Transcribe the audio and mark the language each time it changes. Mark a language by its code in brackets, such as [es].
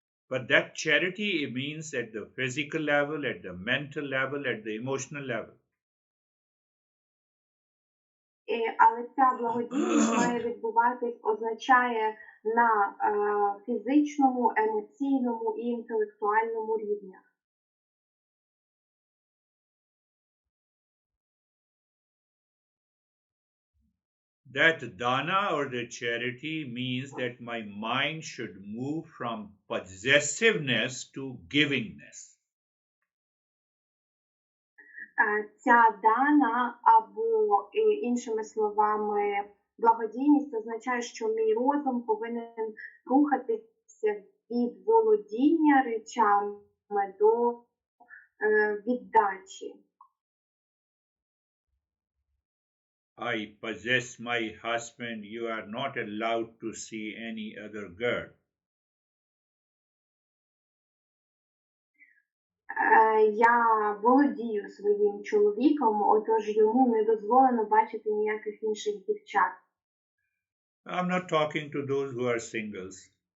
[en] But that charity, it means at the physical level, at the mental level, at the emotional level. [uk] Але ця благодійність має відбуватись, означає на фізичному, емоційному і інтелектуальному рівнях. [en] That dana or the charity means that my mind should move from possessiveness to givingness. [uk] Ця дана, або іншими словами, благодійність означає, що мій розум повинен рухатися від володіння речами до віддачі. [en] I possess my husband, you are not allowed to see any other girl. [uk] Я володію своїм чоловіком, отож йому не дозволено бачити ніяких інших дівчат. [en] I'm not talking to those who are singles.